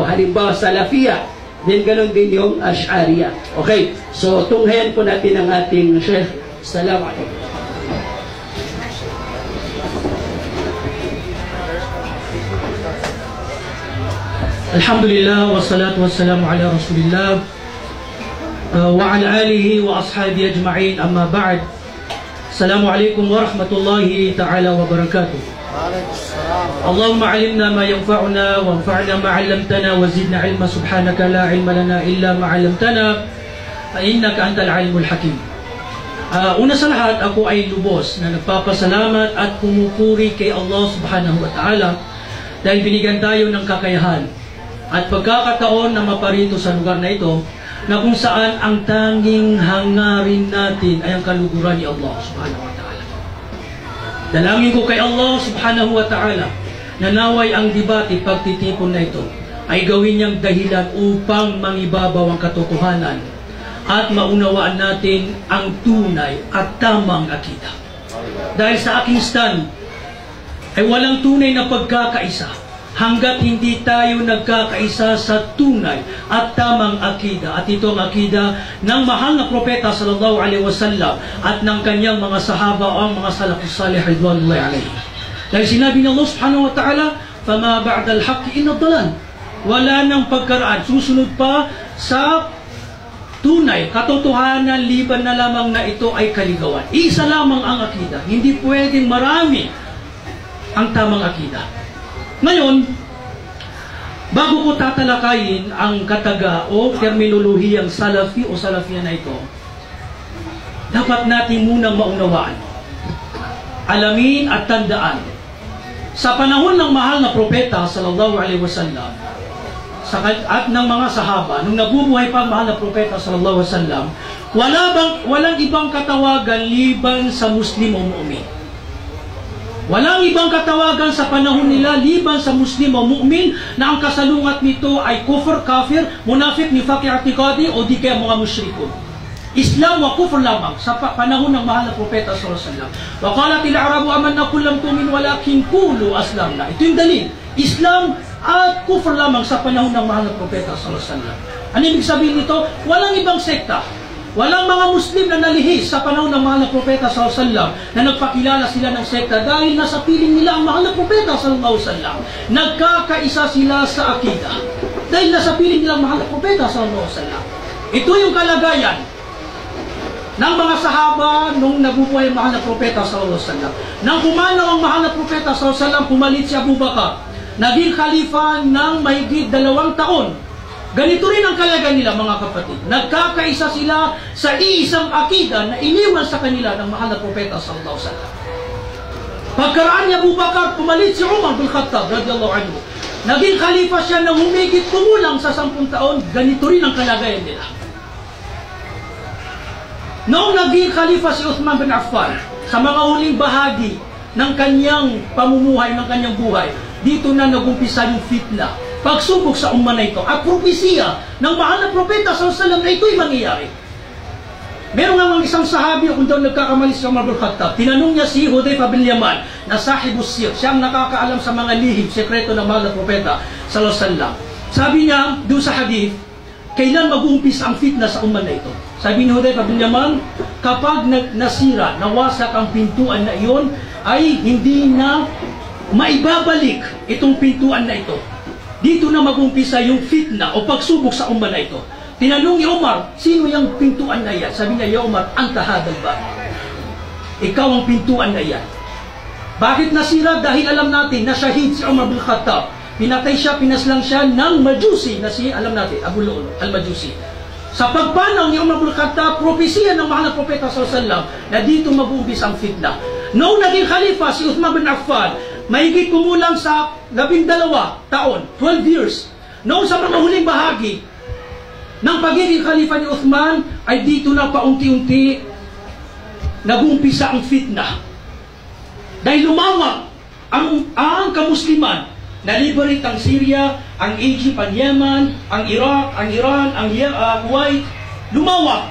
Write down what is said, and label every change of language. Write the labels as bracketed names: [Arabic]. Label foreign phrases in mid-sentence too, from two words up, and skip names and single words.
[Filipino] Halimbawa, Salafiyya, then ganun din yung Ash'ariyya. Okay, so tunghayan po natin ang ating Sheikh. [Arabic] السلام عليكم. الحمد لله والصلاة والسلام على رسول الله وعلى آله وأصحابه أجمعين أما بعد. السلام عليكم ورحمة الله تعالى وبركاته. اللهم علمنا ما ينفعنا وانفعنا ما علمتنا وزدنا علما سبحانك لا علم لنا إلا ما علمتنا إنك أنت العليم الحكيم. [Filipino] Una sa lahat, ako ay lubos na nagpapasalamat at pumupuri kay Allah [Arabic] سبحانه وتعالى [Filipino] dahil binigyan tayo ng kakayahan at pagkakataon na maparito sa lugar na ito, na kung saan ang tanging hangarin natin ay ang kaluguran ni Allah [Arabic] سبحانه وتعالى. [Filipino] Dalangin ko kay Allah [Arabic] سبحانه وتعالى [Filipino] na naway ang debate, pagtitipon na ito ay gawin niyang dahilan upang mangibabaw ang katotohanan at maunawaan natin ang tunay at tamang akida. Dahil sa aking stand ay walang tunay na pagkakaisa hanggat hindi tayo nagkakaisa sa tunay at tamang akida. At ito ang akida ng mahal na propeta [Arabic] صلى الله عليه وسلم [Filipino] at ng kanyang mga sahaba o ang mga [Arabic] السلف الصالح رضوان الله عليه. [Filipino] Dahil sinabi ng Allah [Arabic] سبحانه وتعالى, "فما بعد الحق إلا الضلال." [Filipino] Wala nang pagkaraan, susunod pa sa tunay, katotohanan, liban na lamang na ito ay kaligawan. Isa lamang ang akida. Hindi pwedeng marami ang tamang akida. Ngayon, bago ko tatalakayin ang kataga o terminolohiyang Salafi o Salafiyya na ito, dapat natin munang maunawaan, alamin at tandaan, sa panahon ng mahal na propeta [Arabic] صلى الله عليه وسلم [Filipino] at ng mga sahaba, nung nabubuhay pa ang mahal na propeta [Arabic] صلى الله عليه وسلم, [Filipino] walang ibang katawagan liban sa Muslim o mu'min. Walang ibang katawagan sa panahon nila liban sa Muslim o mu'min na ang kasalungat nito ay [Arabic] كفر كافر منافق نفاق اعتقادي [Filipino] o di kaya mga musyrikun. [Arabic] إسلام وكفر [Filipino] lamang sa panahon ng mahal na propeta [Arabic] صلى الله عليه وسلم. وقالت الأعراب آمنا قل لم تؤمن ولكن قولوا أسلمنا. [Filipino] Ito yung dalil. Islam at kufr lamang sa panahon ng mahal na propeta [Arabic] صلى الله عليه وسلم. [Filipino] Ano ibig sabihin nito? Walang ibang sekta. Walang mga Muslim na nalihis sa panahon ng mahal na propeta [Arabic] صلى الله عليه وسلم [Filipino] na nagpakilala sila ng sekta dahil nasa piling nila ang mahal na propeta [Arabic] صلى الله عليه وسلم. [Filipino] Nagkakaisa sila sa akida dahil nasa piling nila ang mahal na propeta [Arabic] صلى الله عليه وسلم. [Filipino] Ito yung kalagayan ng mga sahaba nung nabubuhay ang mahal na propeta [Arabic] صلى الله عليه وسلم. [Filipino] Nang pumanaw ang mahal na propeta [Arabic] صلى الله عليه وسلم, [Filipino] pumalit si Abu Bakar, naging khalifa ng mahigit 2 taon. Ganito rin ang kalagayan nila, mga kapatid. Nagkakaisa sila sa iisang akida na iniwan sa kanila ng mahal na propeta [Arabic] صلى الله عليه وسلم. [Filipino] Pagkaraan ni Abu Bakar, pumalit si Umar bin Khattab [Arabic] رضي الله عنه. [Filipino] Naging khalifa siya ng humigit kumulang sa 10 taon. Ganito rin ang kalagayan nila. Noong naging khalifa si Uthman bin Affan, sa mga huling bahagi ng kanyang pamumuhay, ng kanyang buhay, dito na nagumpisa yung fitna, pagsubok sa umma na ito at propesya ng mahal na propeta [Arabic] صلى الله عليه وسلم [Filipino] na ito'y mangyayari. Meron nga isang sahabi kung daw nagkakamali si Umar bin Khattab, tinanong niya si Hudayfa bin Yaman na [Arabic] صاحب السر, [Filipino] siyang nakakaalam sa mga lihim, sekreto ng mahal na propeta [Arabic] صلى الله عليه وسلم. [Filipino] Sabi niya doon sa hadith, kailan mag-uumpisa ang fitna sa umma na ito? Sabi ni Hudayfa bin Yaman, kapag nasira, nawasak ang pintuan na iyon, ay hindi na maibabalik itong pintuan na ito. Dito na mag-umpisa yung fitna o pagsubok sa umma na ito. Tinanong ni Umar, sino yung pintuan na yan? Sabi niya, [Arabic] يا عمر أنت هذا الباب? [Filipino] Ikaw ang pintuan na yan. Bakit nasira? Dahil alam natin na shahid si Umar bin Khattab. Pinatay siya, pinaslang siya ng Majusi na si, alam natin, Abu Lu'lu al-Majusi. Sa pagpanaw ni Umar bin Khattab, propesiya ng mahal na propeta [Arabic] صلى الله عليه وسلم [Filipino] na dito mag-uumpisa ang fitna. Noong naging khalifa si Uthman bin Affan, mahigit kumulang sa 12 taon, 12 years, Noong sa mga huling bahagi ng pagiging khalifa ni Uthman, ay dito na paunti-unti nag-umpisa ang fitna. Dahil lumawak ang kamusliman, na-liberate ang Syria, ang Egypt, ang Yemen, ang Iraq, ang Iran, ang Kuwait, lumawak.